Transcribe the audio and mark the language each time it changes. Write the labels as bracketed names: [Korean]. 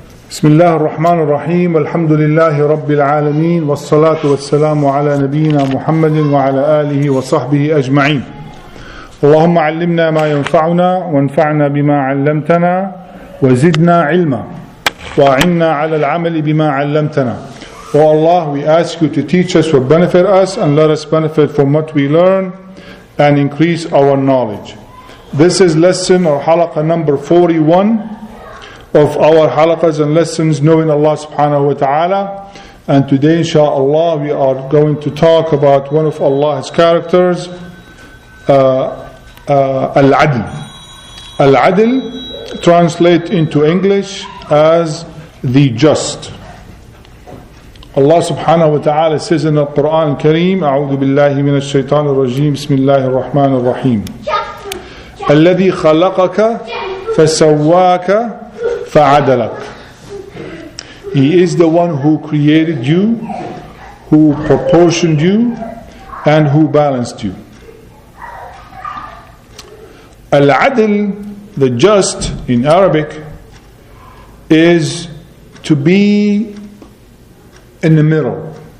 [Arabic] بسم الله الرحمن الرحيم والحمد لله رب العالمين والصلاة والسلام على نبينا محمد وعلى آله وصحبه أجمعين. اللهم علمنا ما ينفعنا وانفعنا بما علمتنا وزدنا علما وأعنا على العمل بما علمتنا. [English] O Allah, we ask you to teach us what benefit us and let us benefit from what we learn and increase our knowledge. This is lesson or halaqah number 41 of our halaqas and lessons knowing Allah subhanahu wa ta'ala. And today inshaAllah we are going to talk about one of Allah's characters, Al-Adl. Al-Adl translate into English as the just. Allah subhanahu wa ta'ala says in the Quran Kareem, [Arabic] أعوذ بالله من الشيطان الرجيم بسم الله الرحمن الرحيم الذي خلقك فسواك فعدلك. [English] He is the one who created you, who proportioned you, and who balanced you. Al-Adl, the just in Arabic, is to be in the middle.